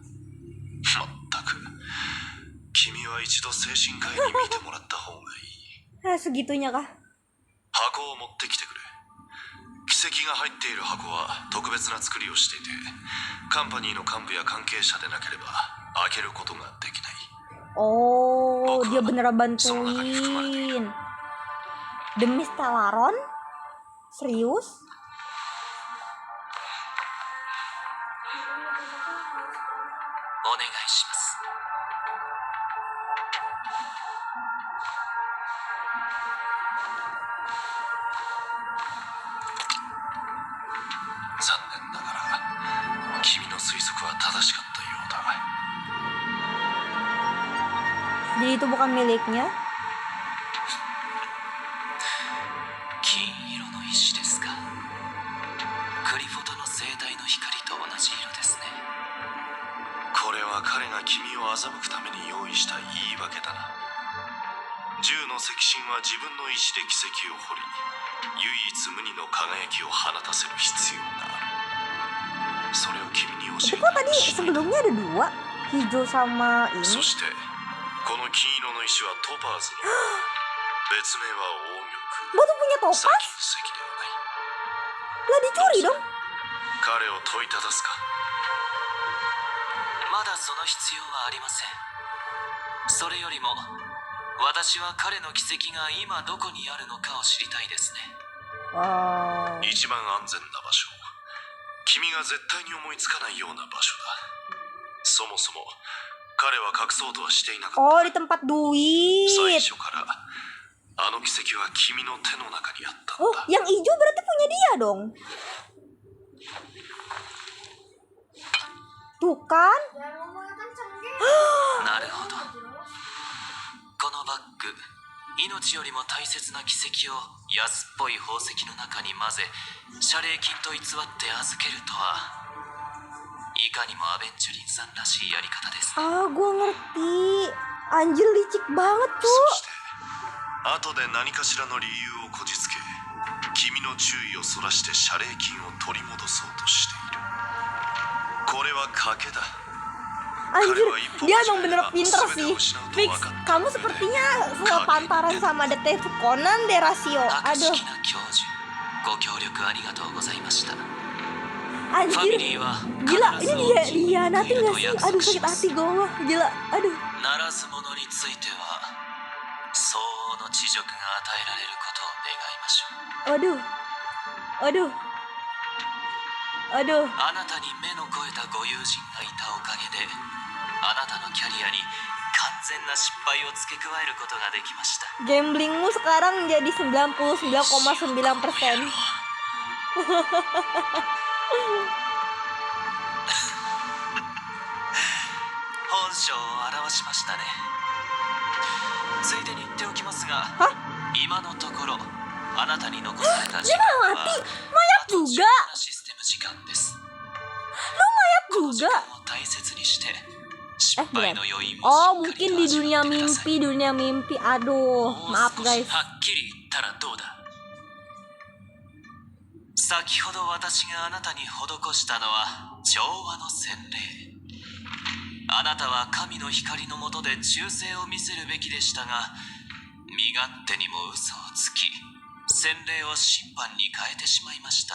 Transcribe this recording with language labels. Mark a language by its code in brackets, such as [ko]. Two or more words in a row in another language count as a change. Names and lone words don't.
[ja] まったく、君は一度精神科医に見てもらった方がいい。 [id] Segitunya kah? [ja] 箱を持ってきてくれ。奇奇跡が入っている箱は特別な作りをしていて、カンパニーの幹部や関係者でなければ開けることができない。 [id] Oh, dia beneran [ja] その中に含まれている。 [id] bantuin demi Stellaron? Serius? [ja] お願いします。残念ながら君の推測は正しかったようだ。 Jadi itu bukan miliknya? 金色の石ですか。クリフォトの生体の光と同じ色ですね。これは彼が君を欺くために用意した言い訳だな。銃の石心は自分の石で奇跡を掘り、唯一無二の輝きを放たせる必要がある。それを君に教 [id] Tapi [ja] え [id] kok [ja] た [id] tadi [ja] りしない。 [id] sebelumnya ada dua? Hijau sama [ja] そ [id] ini? [ja] してこの金色の石はトパーズの別名は黄 [id] Gua tuh punya [ja] 玉、 [id] topas? [ja] 砂金石ではない。 [id] Lah dicuri dong? [ja] 彼を問いただすか。まだその必要はありません。それよりも私は彼の奇跡が今どこにあるのかを知りたいですね。 Wow. 一番安全な場所、君が絶対に思いつかないような場所だ。そもそも彼は隠そうとはしていなかった。 [id] Oh, di tempat [ja] 最 [id] duit. [ja] 初からあの奇跡は君の手の中にあったん [id] Oh, [ja] だ。 [id] yang hijau berarti punya dia dong. Tuh kan? [ja] なるほど。このバッグ、命よりも大切な奇跡を安っぽい宝石の中に混ぜ、謝礼金と偽って預けるとは、いかにもアベンチュリンさんらしいやり方ですね。 [id] Ah, gua ngerti. Anjir licik banget, [ja] そ [id] cu. [ja] して後で何かしらの理由をこじつけ、君の注意をそらして謝礼金を取り戻そうとしている。これは賭けだ。 [id] Anjir, dia emang bener pinter sih. Fix, kamu sepertinya sepantaran sama Detektif Conan deh, Rasio. [ja] 博 [id] Aduh, [ja] 識な教授、ご協力ありがとうございました。ファ [id] anjir. [ja] ミリーは [id] Gila, [ja] 必ず [id] ini [ja] 恩 [id] dia [ja] 人 [id] dihianatin [ja] を [id] gak [ja] 得 [id] sih? [ja] ると約 [id] Aduh, [ja] 束し [id] sakit [ja] ます。 [id] hati gua. Gila, aduh. [ja] ならず者については相応の恥辱が与えられることを願いましょう。 [id] Aduh. Aduh. Aduh. [ja] あなたに目の肥えたご友人がいたおかげで、あなたのキャリアに完全な失敗を付け加えることができました。 [id] Gamblingmu sekarang jadi 99,9%. [ja] 本性を表しましたね。ついでに言っておきますが、今のところあなたに残された時間は [id] Mayat [ja] あと [id] juga. [ja] 17システム時間です。 [id] Mayat [ja] この時 [id] juga. [ja] 間を大切にして失敗 [id] Bukan. [ja] の余韻 [id] Oh, [ja] をしっかり [id] mungkin [ja] と [id] di [ja] 味 [id] dunia [ja] わってください。 [id] dunia mimpi. Aduh, [ja] もう [id] maaf [ja] 少 [id] guys. [ja] しはっきり言ったらどうだ。先ほど私があなたに施したのは調和の洗礼。あなたは神の光の下で忠誠を見せるべきでしたが、身勝手にも嘘をつき、洗礼を審判に変えてしまいました。